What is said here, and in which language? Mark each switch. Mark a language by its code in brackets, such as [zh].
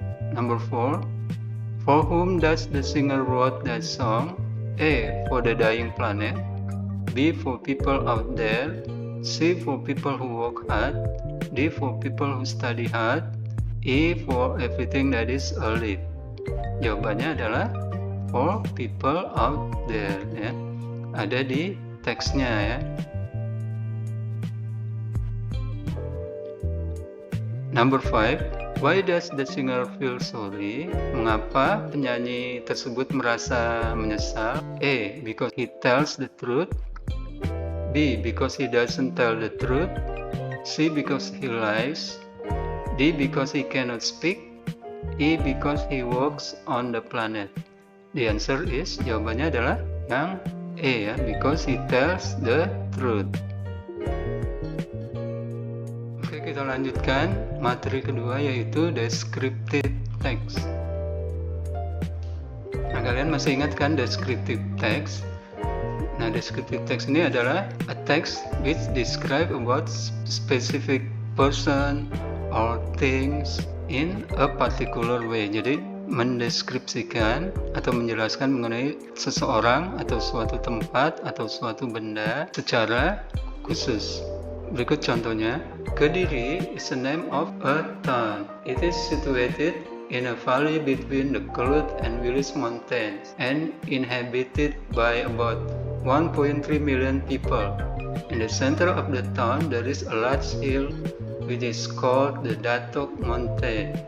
[en] Number 4, for whom does the singer wrote that song? A, for the dying planet, B, for people out there, C, for people who work hard, D, for people who study hard, E, for everything that is alive. [id] Jawabannya adalah [en] for people out there, ya. [id] Ada di teksnya, ya. [en] Number 5, why does the singer feel sorry? [id] Mengapa penyanyi tersebut merasa menyesal? [en] A, because he tells the truth, B, because he doesn't tell the truth, C, because he lies, D, because he cannot speak, E, because he walks on the planet. The answer is, [id] jawabannya adalah yang A, ya, [en] because he tells the truth. [id] Oke, kita lanjutkan materi kedua, yaitu descriptive text. Nah, kalian masih ingat kan [en] descriptive text? [id] Nah, descriptive text ini adalah [en] a text which describe about specific person or things in a particular way. [id] Jadi mendeskripsikan atau menjelaskan mengenai seseorang atau suatu tempat atau suatu benda secara khusus. Berikut contohnya. [en] Kediri is a name of a town. It is situated in a valley between the Kelut and Wilis mountains and inhabited by about 1.3 million people. In the center of the town there is a large hill which is called the Datok Mountain.